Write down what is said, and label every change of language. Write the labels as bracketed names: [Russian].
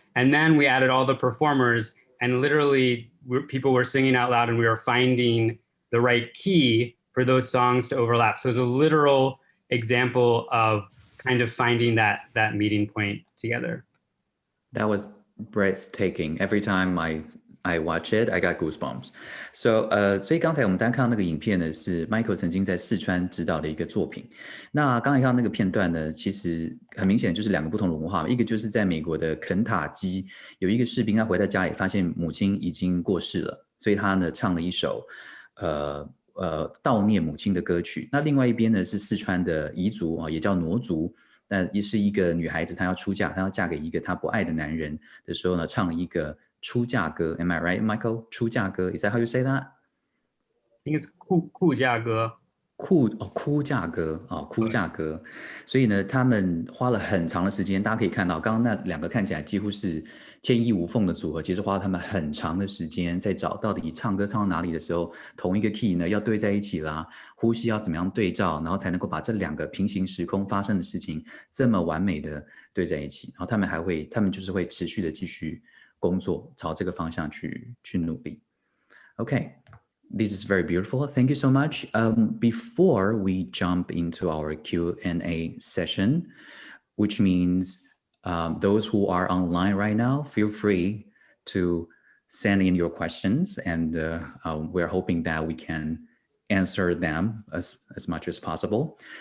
[English] And then we added all the performers, and literally people were singing out loud, and we were finding the right key for those songs to overlap. So it was a literal example of kind of finding that meeting point together. That was breathtaking. Every time I watch it, I got goosebumps. [Chinese] So 所以刚才我们单看到那个影片呢，是 Michael 曾经在四川指导的一个作品。那刚才看到那个片段呢，其实很明显就是2个不同的文化，一个就是在美国的肯塔基有一个士兵，他回到家里发现母亲已经过世了，所以他呢唱了一首悼念母亲的歌曲。那另外一边呢是四川的彝族也叫傩族。那也是一个女孩子，她要出嫁，她要嫁给一个她不爱的男人的时候呢，唱了一个出嫁歌。 [English] Am I right, Michael? 出嫁歌 Is that how you say that? I think it's 哭嫁歌。 [Chinese] 哭嫁歌。所以呢，他们花了很长的时间。大家可以看到，刚刚那2个看起来几乎是天衣无缝的组合，其实花了他们很长的时间在找到底唱歌唱到哪里的时候，同一个 key 呢要对在一起啦，呼吸要怎么样对照，然后才能够把这2个平行时空发生的事情这么完美的对在一起。然后他们就是会持续的继续工作，朝这个方向去努力。 [English] Okay.This is very beautiful. Thank you so much. Before we jump into our Q&A session, which means those who are online right now, feel free to send in your questions, and we're hoping that we can answer them as much as possible.